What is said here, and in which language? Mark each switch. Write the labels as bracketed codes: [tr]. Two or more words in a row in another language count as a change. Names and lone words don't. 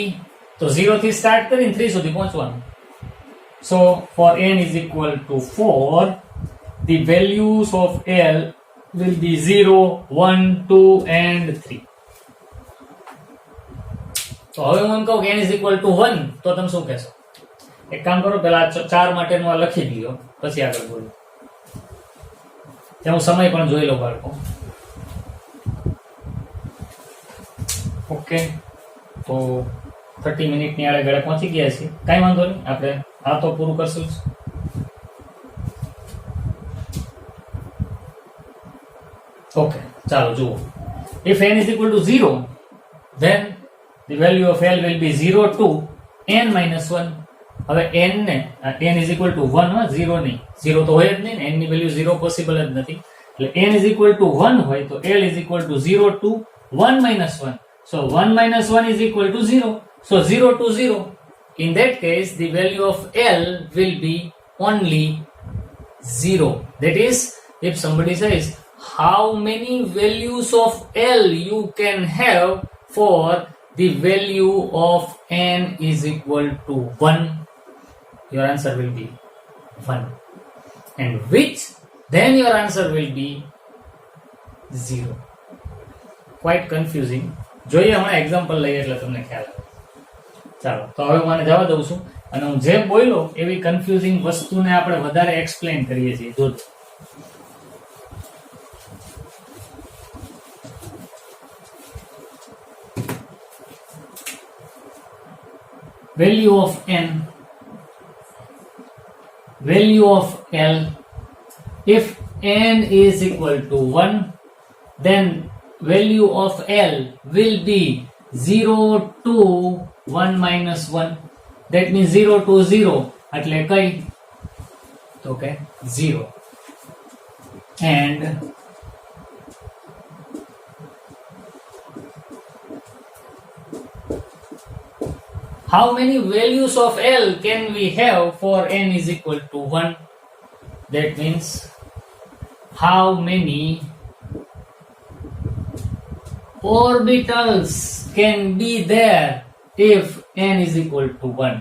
[gu] તો 0 થી સ્ટાર્ટ કરીને 3 સુધી પહોંચવાનું. [en] so for n is equal to 4, the values of L will be 0, 1, 2 and 3. [gu] તો હવે હું એમ કહું કે [en] n is equal to 1, [gu] તો તમે શું કહેશો? એક કામ કરો, પહેલા 4 માટેનું આ લખી લ્યો, પછી આગળ બોલો. તેનો સમય પણ જોઈ લો બાળકો. ઓકે, તો 30 મિનિટની આડે ગળે પહોંચી ગયા છીએ. કાંઈ વાંધો નહીં, આપણે આ તો પૂરું કરશું જ. ઓકે, ચાલો જુઓ. [en] if n is equal to 0 then the value of L will be 0 to n minus 1. [gu] હવે n ને [en] n is equal to 1, [gu] 0 નહીં, 0 તો હોય જ નહીં ને, n ની વેલ્યુ 0 પોસિબલ જ નથી. એટલે [en] n is equal to 1 [gu] હોય તો [en] L is equal to 0 to 1 minus 1. so 1 minus 1 is equal to 0, so 0 to 0. in that case the value of L will be only 0. that is, if somebody says how many values of L you can have for the value of n is equal to 1, your answer will be 1. and which, then your answer will be 0. quite confusing. [gu] જોઈએ હમણાં એક્ઝામ્પલ લઈએ એટલે તમને ખ્યાલ આવે. ચાલો, તો હવે હું આને જવા દઉં છું અને હું જે બોલ્યો એવી કન્ફ્યુઝિંગ વસ્તુને આપણે વધારે એક્સપ્લેન કરીએ છીએ. જોજો. [en] value of n, value of L, if n is equal to 1 then value of L will be 0 to 1 minus 1, that means 0 to 0 [gu] એટલે કઈ? તો કે 0. [en] and how many values of L can we have for n is equal to 1? that means how many orbitals can be there if n is equal to 1?